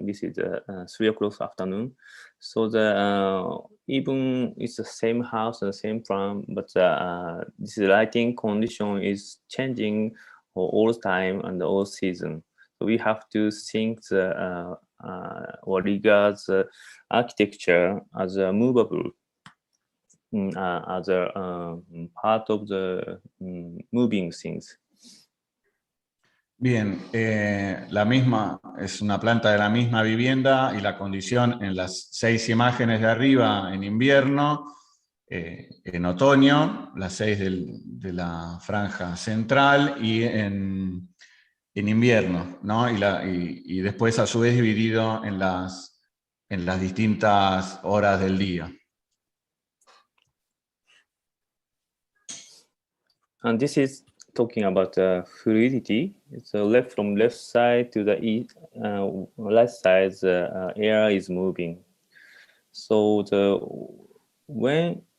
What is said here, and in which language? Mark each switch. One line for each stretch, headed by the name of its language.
English: This is 3 o'clock afternoon. So even it's the same house and the same plan, but this lighting condition is changing all time and all season. So we have to think or regard the architecture as a movable, as a part of the moving things.
Spanish: Bien, es una planta de la misma vivienda y la condición en las 6 imágenes de arriba en invierno, en otoño, las 6 de la franja central y en invierno, ¿no? Y después a su vez dividido en las distintas horas del día.
English: And this is talking about fluidity. It's from left side to the right side, the air is moving. So when